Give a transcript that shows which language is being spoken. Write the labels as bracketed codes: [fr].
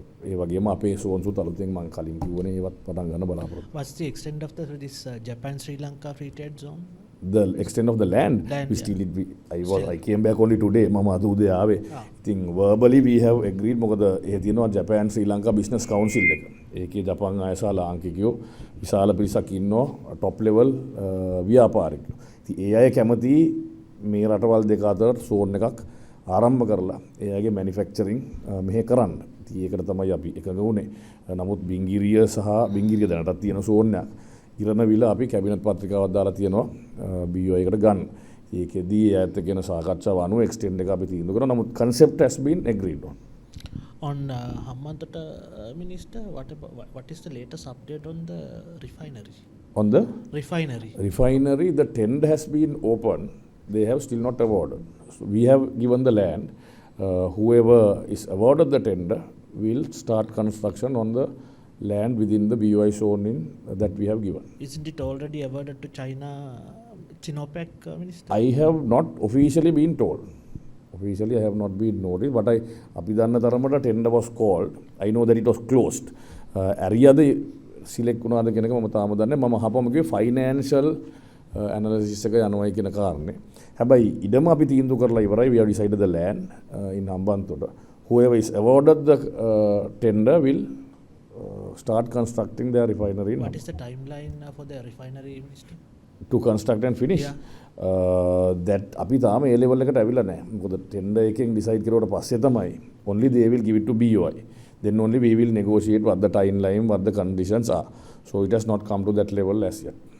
[si] ඒ වගේම අපේ සෝන්සුත් අලුතෙන් මම කලින් කිව්වනේ ඒවත් පටන් ගන්න බලාපොරොත්තු. [en] What's the extent of this Japan Sri Lanka free trade zone? The extent of the land we still I came back only today. [si] මම අද උදේ ආවේ. ඉතින් [en] verbally we have agreed [si] මොකද ඒ තියෙනවා Japan Sri Lanka Business Council එක. ඒකේ ජපාන් අය සහ ලාංකිකයෝ විශාල පිරිසක් ඉන්නවා [en] top level [si] ව්‍යාපාරිකයෝ. ඉතින් ඒ අය කැමති මේ රටවල් දෙක අතර සෝන් එකක් ආරම්භ කරලා එයාගේ මැනුෆැක්චරින් මෙහෙ කරන්න. ඉතින් ඒකට තමයි අපි එකඟ වුණේ. නමුත් බිංගිරිය දැනටත් තියෙන සෝන් එකක්. ඉරණවිල අපි කැබිනට් පත්‍රිකාවක් දාලා තියෙනවා BO එකට ගන්න. ඒකෙදී ඇත්ත කියන සාකච්ඡාව අනුව එක්ස්ටෙන්ඩ් එක අපි තීන්දුව කරනවා. නමුත් [en] concept has been agreed on. On Hambantota, Minister, what is the latest update on the refinery? On the Refinery, the tender has been open. They have still not awarded. So we have given the land. Whoever is awarded the tender will start construction on the land within the BOI zone that we have given. Isn't it already awarded to China, Sinopec, Minister? I have not officially been told. Officially, I have not been noticed, but [si] අපි දන්න තරමට [en] tender was called. I know that it was closed. [si] ඇරියද select වුණාද කියන එක මම තාම දන්නේ. මම අහපම කිව්වේ ෆයිනෑන්ෂල් ඇනලිසිස් එක යනවායි කියන කාරණේ. හැබැයි ඉඩම අපි තීන්දුව කරලා ඉවරයි. [en] We have decided the land in Hambantota. Whoever is awarded the tender will start constructing their refinery. What is the timeline for the refinery, Minister? To construct and finish? Yeah. That [si] අපි තාම ඒ level එකට ඇවිල්ලා නැහැ. මොකද tender එකෙන් decide කරුවට පස්සේ තමයි [en] only they will give it to BOI. Then only we will negotiate what the timeline, what the conditions are. So it has not come to that level as yet.